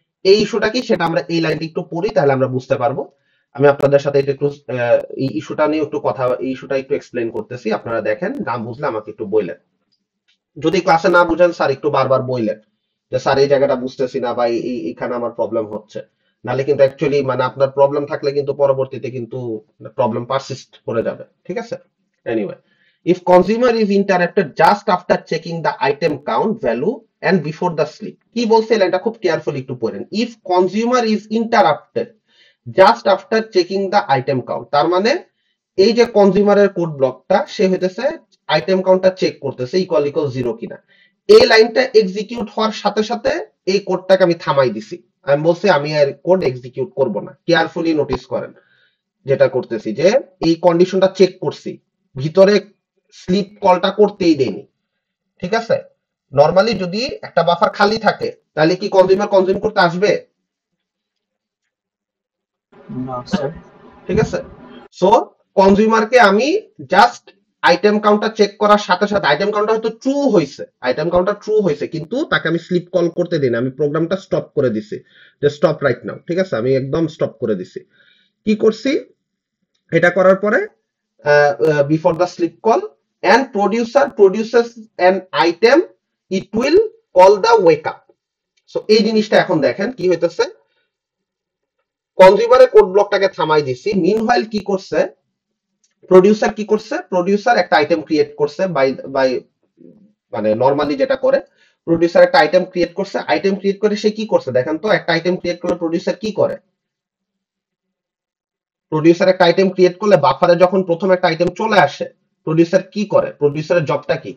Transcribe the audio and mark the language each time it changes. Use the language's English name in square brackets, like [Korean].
[Bangla] এই ইস্যুটা কি সেটা আমরা এই লাইনটা একটু পড়ি, তাহলে আমরা বুঝতে পারবো। আমি আপনাদের সাথে এটা একটু এই ইস্যুটা নিয়ে একটু কথা, এই ইস্যুটা একটু এক্সপ্লেন করতেছি, আপনারা দেখেন, না বুঝলে আমাকে একটু বললেন। যদি ক্লাসে না বুঝেন স্যার একটু বারবার বললেন যে স্যার এই জায়গাটা বুঝতেছি না, বা এইখানে আমার প্রবলেম হচ্ছে। নাহলে কিন্তু অ্যাকচুয়ালি মানে আপনার প্রবলেম থাকলে কিন্তু পরবর্তীতে কিন্তু প্রবলেম পারসিস্ট করে যাবে, ঠিক আছে? [English] anyway, if consumer is interrupted just after checking the item count value and before the sleep, [Bangla] কি বলছে এটা খুব কেয়ারফুলি একটু পড়েন। [English] if consumer is interrupted just after checking the item count, [Bangla] তার মানে এই যে কনজিউমারের কোড ব্লকটা, সে হইতেছে আইটেম কাউন্টটা চেক করতেছে ইকুয়াল ইকুয়াল 0 কিনা। এই লাইনটা এক্সিকিউট হওয়ার সাথে সাথে এই কোডটাকে আমি থামাই দিছি, আমি বলছি আমি আর কোড এক্সিকিউট করব না। কেয়ারফুলি নোটিস করেন যেটা করতেছি, যে এই কন্ডিশনটা চেক করছি, ভিতরে স্লিপ কলটা করতেই দেয়নি, ঠিক আছে? নরমালি যদি একটা বাফার খালি থাকে তাহলে কি কনজিউমার কনজিউম করতে আসবে? না স্যার। ঠিক আছে? সো কনজিউমারকে আমি জাস্ট আইটেম কাউন্টটা চেক করার সাথে সাথে, আইটেম কাউন্টটা হয়তো ট্রু হয়েছে, আইটেম কাউন্টটা ট্রু হয়েছে, কিন্তু তাকে আমি স্লিপ কল করতে দিই না, আমি প্রোগ্রামটা স্টপ করে দিছি, যে [English] stop right now, [Bangla] ঠিক আছে? আমি একদম স্টপ করে দিছি। কি করছি, এটা করার পরে [English] Before the sleep call and producer produces an item, it will call the wake up. [Bangla] So এই জিনিসটা এখন দেখেন কি হইতেছে, কনজিউমারের কোড ব্লকটাকে থামাই দিছি, মিনহোয়াইল কি করছে প্রোডিউসার, কি করছে প্রোডিউসার একটা আইটেম ক্রিয়েট করছে বাই বাই, মানে নরমালি যেটা করে প্রোডিউসার একটা আইটেম ক্রিয়েট করছে, আইটেম ক্রিয়েট করে সে কি করছে দেখেন তো, একটা আইটেম ক্রিয়েট করলে প্রোডিউসার কি করে, প্রোডিউসার একটা আইটেম ক্রিয়েট করলে বাফারে যখন প্রথম একটা আইটেম চলে আসে প্রোডিউসার কি করে? প্রোডিউসারের জবটা কি?